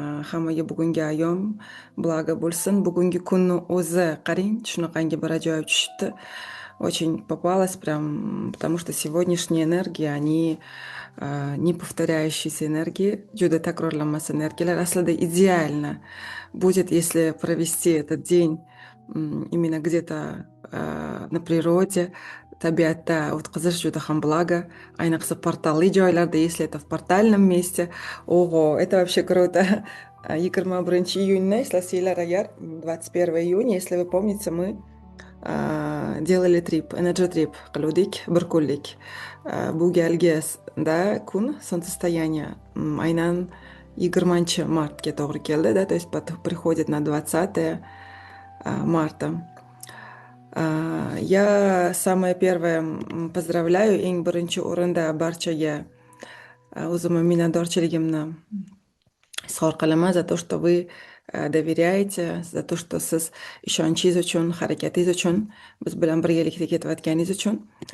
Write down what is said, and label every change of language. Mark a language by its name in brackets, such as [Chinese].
[Uzbek] Hammaga bugungi ayyom благо bo'lsin. Bugungi kunni o'zi qarang, shunaqangi bir ajoyib tushibdi. [Russian] Очень попалась прям, потому что сегодняшние энергии, они не повторяющиеся энергии, [Uzbek] juda takrorlanmas energiyalar. [Russian] Aslida идеально будет, если провести этот день именно где-то на природе, [Uzbek] tabiatda o'tkazish juda ham благо. Ayniqsa portalli joylarda, [Russian] если это в портальном месте. Ого, это вообще круто. [Uzbek] 21 iyunni eslasizlar agar, 21 iyun, [Russian] если вы помните, мы делали trip, [Uzbek] energy trip qiluvdik bir kunlik. Bu galgi kun солнцестояние aynan 20 martga to'g'ri keldi, [Russian] да, то есть приходит на 20 марта. Я самое первое поздравляю [Uzbek] eng birinchi o'rinda barchaga o'zimni minnatdorchiligimni izhor qilaman [Russian] за то, что вы доверяете, за то, что [Uzbek] siz ishonchingiz uchun, harakatingiz uchun, biz bilan birgalikda ketayotganingiz uchun.